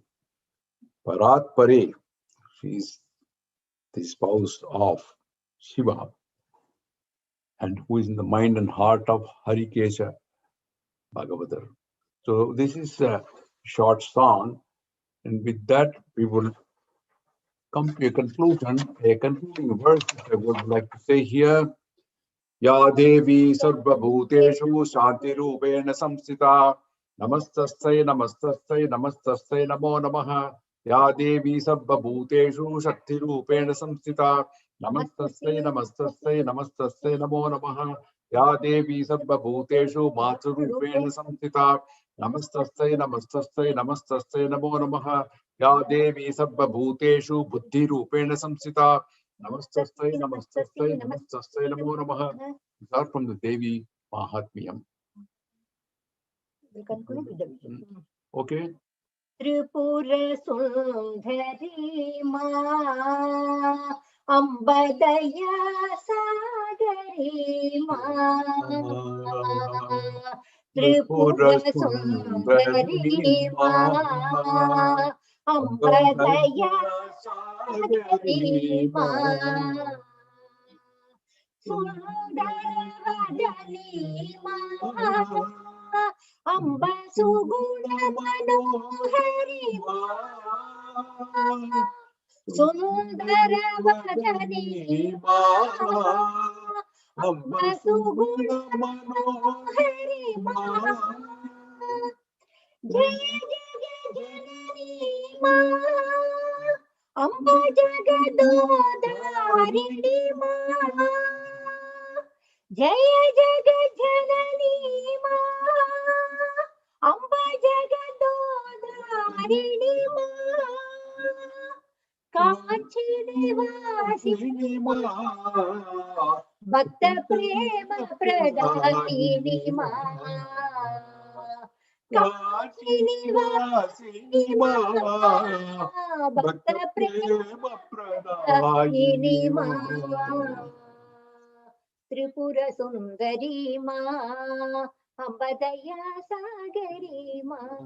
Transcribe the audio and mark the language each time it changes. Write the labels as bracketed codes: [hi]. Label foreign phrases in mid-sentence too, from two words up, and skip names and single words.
[en] Parat Pare, she is the spouse of Shiva, and who is in the mind and heart of Harikesha Bhagavatar. So this is a short song, and with that we will come to a conclusion, a concluding verse I would like to say here. [sa] Ya Devi Sarva Bhuteshu Shanti Rupena Samsita Namastastai Namastastai Namastastai Namo Namaha. Ya Devi Sarva Bhuteshu Shakti Rupena Samsita Namastastai Namastastai Namastastai Namo Namaha. Ya Devi Sarva Bhuteshu Matru Rupena Samsita Namastastai Namastastai Namastastai Namo Namaha. Ya Devi Sarva Bhuteshu Buddhi Rupena Samsita Namastastai Namastastai Namastastai Namo Namaha. [en] These are from the Devi Mahatmyam. We conclude with the vision. Okay. [sa] Tripura Sundari Ma Ambadaya Sagari Ma Tripura Sundari Ma Ambadaya Sagari Ma Sundaravadani Ma Amba Suguna Manohari Ma Sundara Vajani Ma Amba Suguna Manohari Ma Jaya Jaya Janani Ma Amba Jagadodarini Ma Jaya Jaga Janani Ma Amba Jagadodarini Ma Kanchi Nivasini Ma Bhakta Prema Pradayini Ma Kanchi Nivasini Ma Bhakta Prema Pradayini Ma Tripura Sundari Ma Ambadaya Sagari Ma.